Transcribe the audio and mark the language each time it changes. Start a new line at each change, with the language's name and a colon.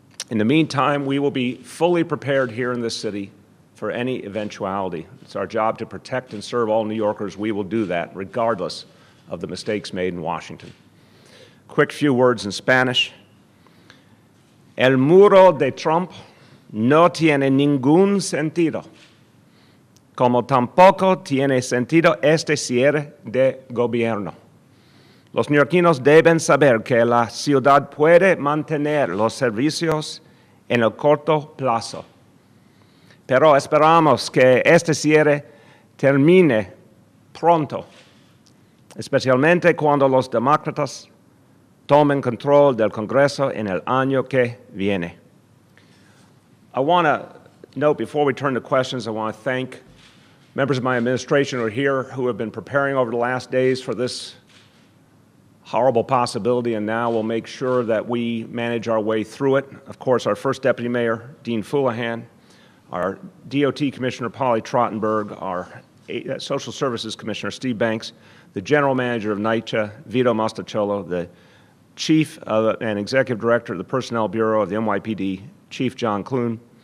English: In the meantime, we will be fully prepared here in this city for any eventuality. It's our job to protect and serve all New Yorkers. We will do that regardless of the mistakes made in Washington. Quick few words in Spanish.
Spanish: El muro de Trump no tiene ningún sentido, como tampoco tiene sentido este cierre de gobierno. Los neoyorquinos deben saber que la ciudad puede mantener los servicios en el corto plazo, pero esperamos que este cierre termine pronto, especialmente cuando los demócratas tomen control del Congreso en el año que viene.
English: I want to note, before we turn to questions, I want to thank members of my administration who are here who have been preparing over the last days for this horrible possibility, and now we'll make sure that we manage our way through it. Of course, our first Deputy Mayor, Dean Foulahan, our DOT Commissioner, Polly Trottenberg, our Social Services Commissioner, Steve Banks, the General Manager of NYCHA, Vito Mastacholo, the Chief and Executive Director of the Personnel Bureau of the NYPD, Chief John Clune,